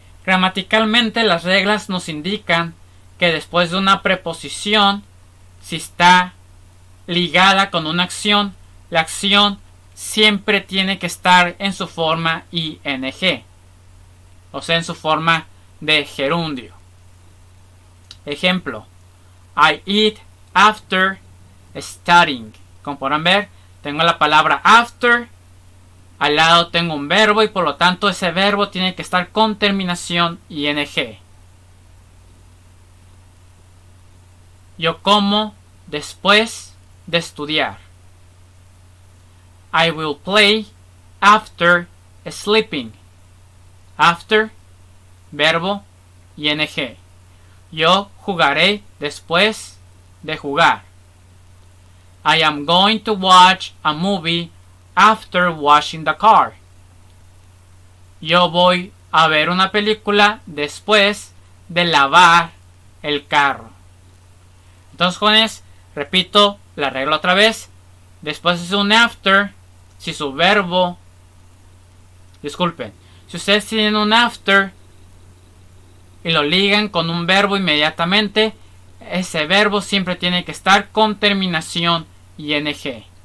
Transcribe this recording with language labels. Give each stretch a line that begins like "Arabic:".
Spanish: Gramaticalmente las reglas nos indican que después de una preposición, si está ligada con una acción, la acción siempre tiene que estar en su forma ing, o sea, en su forma de gerundio.
English: Ejemplo: I eat after studying.
Spanish: Como podrán ver, tengo la palabra after, al lado tengo un verbo y por lo tanto ese verbo tiene que estar con terminación ing. Yo como después de estudiar.
English: I will play after sleeping.
Spanish: After, verbo, ing. Yo jugaré después de jugar.
English: I am going to watch a movie after washing the car.
Spanish: Yo voy a ver una película después de lavar el carro. Entonces, jóvenes, repito la regla otra vez. Después de un after, si su verbo, disculpen, si ustedes tienen un after y lo ligan con un verbo inmediatamente, ese verbo siempre tiene que estar con terminación ing.